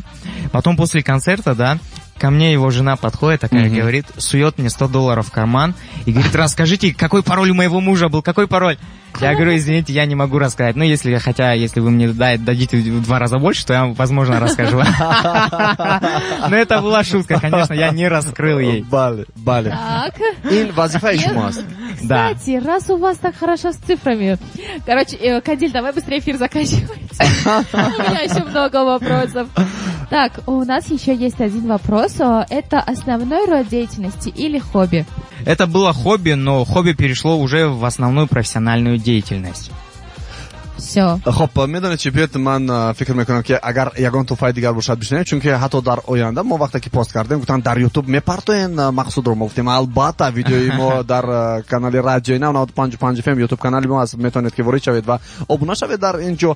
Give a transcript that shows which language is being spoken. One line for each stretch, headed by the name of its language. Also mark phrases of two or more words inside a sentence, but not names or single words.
Russian: Потом после концерта, да, ко мне его жена подходит, такая говорит, сует мне $100 в карман и говорит, расскажите, какой пароль у моего мужа был, какой пароль? Я говорю, извините, я не могу рассказать. Ну, если вы мне дадите в 2 раза больше, то я вам, возможно, расскажу. Но это была шутка, конечно, я не раскрыл ей. Бале. Так.
Tajik: Ин вазифаи шумоаст.
Russian: Да. Кстати, раз у вас так хорошо с цифрами. Короче, Кадиль, давай быстрее эфир заканчивается. У меня еще много вопросов. Так, у нас еще есть один вопрос. Это основной род деятельности или хобби? Это было хобби, но хобби перешло уже в основную профессиональную деятельность. Все.
Tajik: хоб медонед чӣ биёд ман фикр мекунам ки агар ягон туфаи дигар бошад бишунем, чунки ҳатто дар оянда мо вақте ки пост кардем гуфтанд дар ютуб мепартоен Мақсудро. Мо гуфтем албатта видеои мо дар канали радиои 95 FM ютуб канали мо аст, метавонед ки ворид шавед ва обуна шавед дар ин ҷо.